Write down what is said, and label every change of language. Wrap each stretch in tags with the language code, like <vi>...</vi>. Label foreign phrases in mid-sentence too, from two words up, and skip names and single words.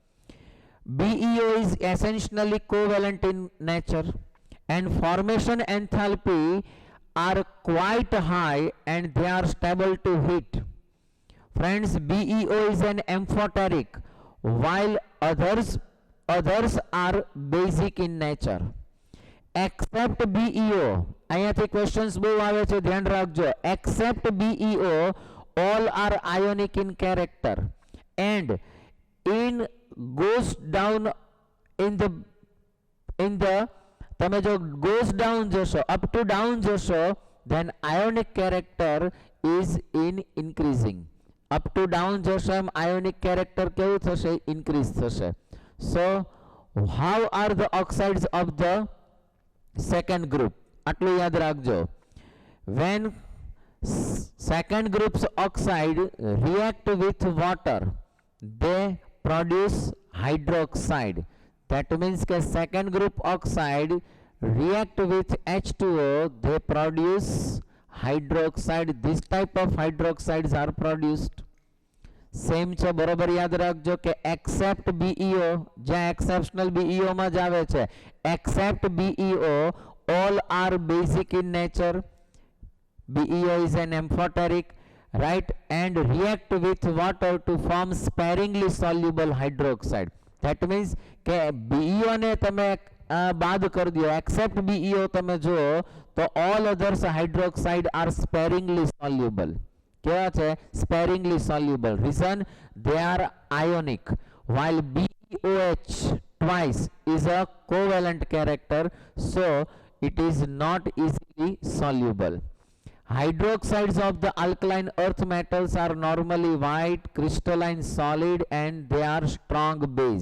<en>BeO is essentially covalent in nature and formation enthalpy are quite high and they are stable to heat. Friends, BeO is an amphoteric while others are basic in nature. Except BeO,</en> <gu>અહીંયાથી questions બહુ આવે છે, ધ્યાન રાખજો.</gu> <en>Except BeO, all are ionic in character and in goes down in the</en> <gu>તમે જો</gu> <en>goes down જશો, up to down જશો, then ionic character is in increasing. Up to down</en> <gu>જશો એમ</gu> <en>ionic character</en> <gu>કેવું થશે?</gu> <en>Increase થશે. So how are the oxides of the second group?</en> <gu>આટલું યાદ રાખજો.</gu> <en>When second group's oxide react with water, they produce hydroxide. That means that second group oxide react with H2O, they produce hydroxide. This type of hydroxides are produced.</en> <gu>Same છે, બરોબર યાદ રાખજો કે except BeO, જ્યાં exceptional BeO માં જ આવે છે,</gu> <en>except BeO, all are basic in nature. BeO is an amphoteric, right, and react with water to form sparingly soluble hydroxide. That means</en> <gu>કે BeO ને તમે બાદ કરી દો,</gu> <en>except BeO</en> <gu>તમે જુઓ તો</gu> <en>all others hydroxide are sparingly soluble.</en> <gu>કેવા છે?</gu> <en>Sparingly soluble. Reason, they are ionic while BeOH twice is a covalent character, so it is not easily soluble. Hydroxides of the alkaline earth metals are normally white, crystalline solid and they are strong base.</en>